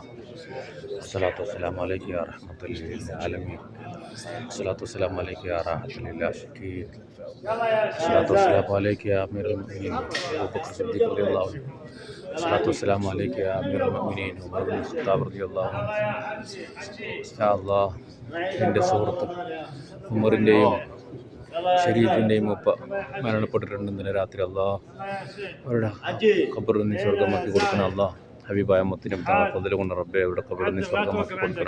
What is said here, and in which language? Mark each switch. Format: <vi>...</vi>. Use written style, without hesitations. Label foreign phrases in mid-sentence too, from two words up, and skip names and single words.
<ar>الصلاة والسلام عليك يا رحمة للعالمين. الصلاة والسلام عليك يا راحة للعاشقين. الصلاة والسلام عليك يا أمير المؤمنين أبو بكر الصديق رضي الله عنه. الصلاة والسلام عليك يا أمير المؤمنين عمر بن الخطاب رضي الله عنه.</ar> <ml>യാ അല്ലാഹ്, എൻ്റെ സുഹൃത്ത് ഉമറിൻ്റെയും ഷരീഫിൻ്റെയും ഉപ്പ മരണപ്പെട്ടിട്ടുണ്ട് ഇന്നലെ രാത്രി. അല്ലാഹ് അവരുടെ ഖബർ നീ സ്വർഗമാക്കി കൊടുക്കണം. അല്ലാഹ് ഹബീബായ മുത്തിനും തങ്ങളെ ഫضل കൊണ്ട് റബ്ബേ അവരുടെ ഖബർ നീ സ്വർഗമാക്കി കൊടുക്കണം.</ml>